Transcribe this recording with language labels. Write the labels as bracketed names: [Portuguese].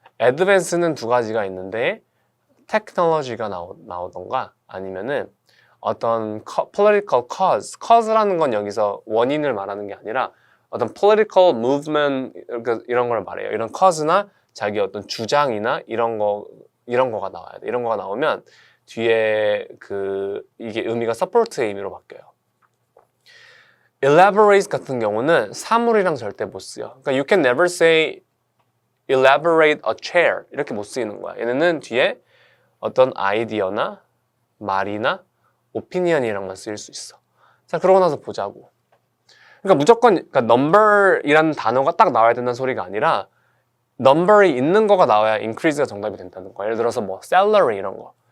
[Korean] advance는 두 가지가 있는데 technology가 나오던가 아니면은 어떤 political cause라는 건 여기서 원인을 말하는 게 아니라 어떤 political movement 이런 걸 말해요. 이런 cause나 자기 어떤 주장이나 이런 거가 나와야 돼. 이런 거가 나오면 뒤에 이게 의미가 support의 의미로 바뀌어요. elaborate 같은 경우는 사물이랑 절대 못 쓰여. [English] 그러니까 you can never say elaborate a chair [Korean] 이렇게 못 쓰이는 거야. 얘네는 뒤에 어떤 아이디어나 말이나 오피니언이랑만 쓰일 수 있어. 자, 그러고 나서 보자고. 그러니까 무조건 number이라는 단어가 딱 나와야 된다는 소리가 아니라 number이 있는 거가 나와야 increase가 정답이 된다는 거야. 예를 들어서 뭐 salary 이런 거.